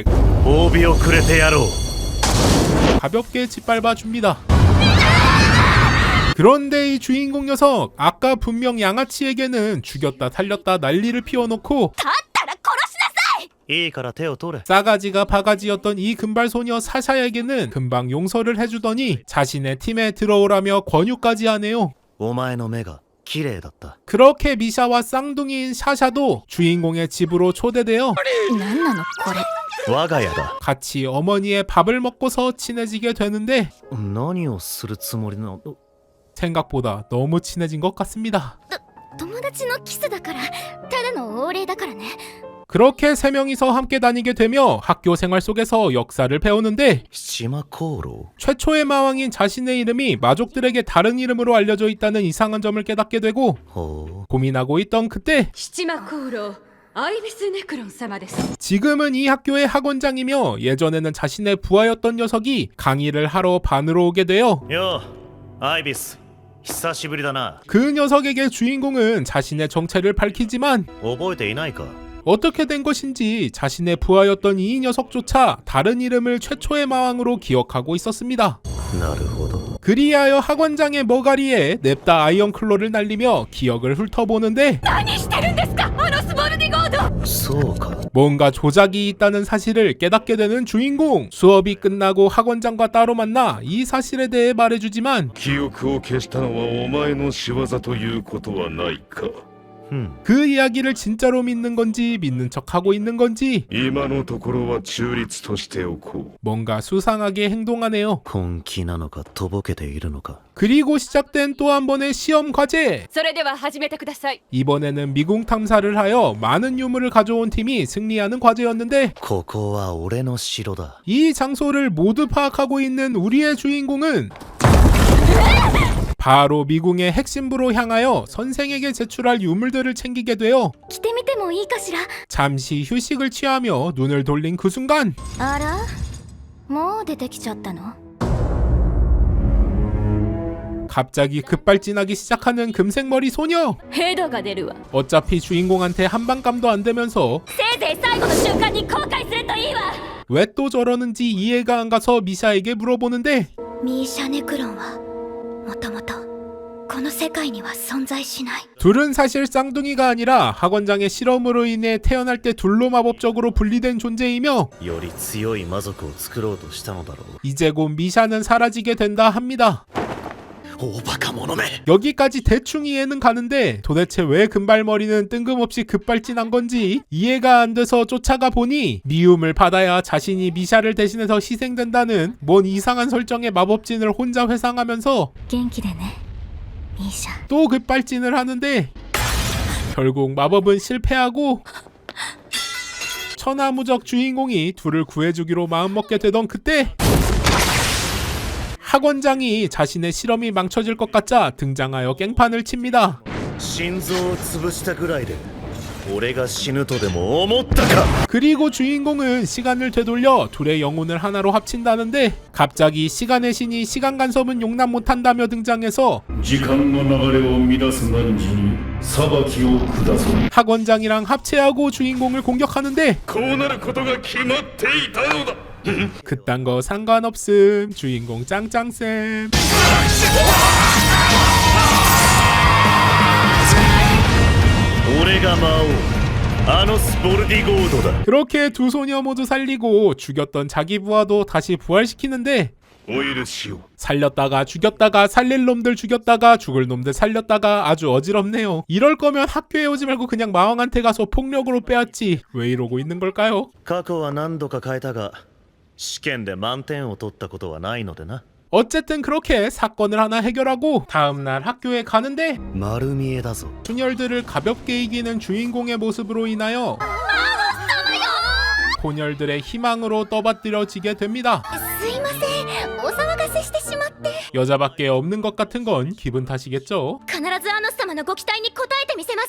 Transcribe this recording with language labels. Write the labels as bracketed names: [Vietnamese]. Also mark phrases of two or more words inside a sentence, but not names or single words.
[Japanese] 褒美をくれてやろう。 [Korean] 가볍게 짓밟아줍니다. 그런데 이 주인공 녀석 아까 분명 양아치에게는 죽였다 살렸다 난리를 피워놓고 [Japanese] だったら殺しなさい。いいから手を取れ。 [Korean] 싸가지가 바가지였던 이 금발소녀 사샤에게는 금방 용서를 해주더니 자신의 팀에 들어오라며 권유까지 하네요. [Japanese] お前の目が綺麗だった。 [Korean] 그렇게 미샤와 쌍둥이인 샤샤도 주인공의 집으로 초대되어 [Japanese] なんなのこれ。我が家だ。 [Korean] 같이 어머니의 밥을 먹고서 친해지게 되는데 [Japanese] 何をするつもりなの？ [Korean] 생각보다 너무 친해진 것 같습니다. [Japanese] 友達のキスだから、ただのお礼だからね。 [Korean] 그렇게 세 명이서 함께 다니게 되며 학교 생활 속에서 역사를 배우는데 [Japanese] 七魔航路？ [Korean] 최초의 마왕인 자신의 이름이 마족들에게 다른 이름으로 알려져 있다는 이상한 점을 깨닫게 되고 ほ 고민하고 있던 그때 [Japanese] 七魔功労アイビス・ネクロン様です。 [Korean] 지금은 이 학교의 학원장이며 예전에는 자신의 부하였던 녀석이 강의를 하러 반으로 오게 돼요. [Japanese] う。よう、アイビス。久しぶりだな。 [Korean] 그 녀석에게 주인공은 자신의 정체를 밝히지만 [Japanese] 覚えていないか？ [Korean] 어떻게 된 것인지 자신의 부하였던 이 녀석조차 다른 이름을 최초의 마왕으로 기억하고 있었습니다. [Japanese] なるほど。 [Korean] 그리하여 학원장의 머가리에 냅다 아이언클로를 날리며 기억을 훑어보는데 [Japanese] 何してるんですかあのスボルディゴード。そうか。 [Korean] 뭔가 조작이 있다는 사실을 깨닫게 되는 주인공. 수업이 끝나고 학원장과 따로 만나 이 사실에 대해 말해주지만 [Japanese] 記憶を消したのはお前の仕業ということはないか。 [Korean] 그 이야기를 진짜로 믿는 건지 믿는 척하고 있는 건지 [Japanese] 今のところは中立としておこう。 [Korean] 뭔가 수상하게 행동하네요. [Japanese] 本気なのかとぼけているのか。 [Korean] 그리고 시작된 또 한 번의 시험 과제. [Japanese] それでは始めてください。 [Korean] 이번에는 미궁 탐사를 하여 많은 유물을 가져온 팀이 승리하는 과제였는데 [Japanese] ここは俺の城だ。 [Korean] 이 장소를 모두 파악하고 있는 우리의 주인공은 바로 미궁의 핵심부로 향하여 선생에게 제출할 유물들을 챙기게 되어 [Japanese] 着てみてもいいかしら。 [Korean] 잠시 휴식을 취하며 눈을 돌린 그 순간 [Japanese] あら、もう出てきちゃったの？ [Korean] 갑자기 급발진하기 시작하는 금색머리 소녀. [Japanese] ヘドが出るわ。 [Korean] 어차피 주인공한테 한방감도 안 되면서 [Japanese] せいぜい最後の瞬間に後悔するといいわ。 [Korean] 왜 또 저러는지 이해가 안 가서 미샤에게 물어보는데 [Japanese] ミーシャネクロンはもともとこの世界には存在しない。 [Korean] 둘은 사실 쌍둥이가 아니라 학원장의 실험으로 인해 태어날 때 둘로 마법적으로 분리된 존재이며 [Japanese] より強い魔族を作ろうとしたのだろう。 [Korean] 이제 곧 미샤는 사라지게 된다 합니다. [Japanese] 大バカ者め。 [Korean] 여기까지 대충 이해는 가는데 도대체 왜 금발머리는 뜬금없이 급발진한 건지 이해가 안 돼서 쫓아가 보니 미움을 받아야 자신이 미샤를 대신해서 희생된다는 뭔 이상한 설정의 마법진을 혼자 회상하면서 [Japanese] 元気でね、ミーシャ。 [Korean] 또 급발진을 하는데 결국 마법은 실패하고 천하무적 주인공이 둘을 구해주기로 마음먹게 되던 그때 학원장이 자신의 실험이 망쳐질 것 같자 등장하여 깽판을 칩니다. [Japanese] 心臓を潰したぐらいで俺が死ぬとでも思ったか。 [Korean] 그리고 주인공은 시간을 되돌려 둘의 영혼을 하나로 합친다는데 갑자기 시간의 신이 시간 간섭은 용납 못한다며 등장해서 [Japanese] 時間の流れを乱す汝に裁きを下そう。 [Korean] 학원장이랑 합체하고 주인공을 공격하는데 [Japanese] こうなることが決まっていたのだ。 [Korean] 그딴 거 상관없음. 주인공 짱짱쌤. 내가 마오 아노스 보르디고우도다. 그렇게 두 소녀 모두 살리고 죽였던 자기 부하도 다시 부활시키는데 [Japanese] お許しを。 [Korean] 살렸다가 죽였다가 살릴 놈들 죽였다가 죽을 놈들 살렸다가 아주 어지럽네요. 이럴 거면 학교에 오지 말고 그냥 마왕한테 가서 폭력으로 빼앗지. 왜 이러고 있는 걸까요? [Japanese] 過去は何度か変えたが試験で満点を取ったことはないのでな。 [Korean] 어쨌든 그렇게 사건을 하나 해결하고 다음날 학교에 가는데 [Japanese] 丸見えだぞ。 [Korean] 춘열들을 가볍게 이기는 주인공의 모습으로 인하여 곤열들의 희망으로 떠받들여지게 됩니다. [Japanese] すいません、お騒がせしてしまって。 [Korean] 여자밖에 없는 것 같은 건 기분 탓이겠죠. [Japanese] 必ずアノス様のご期待に応えてみせます。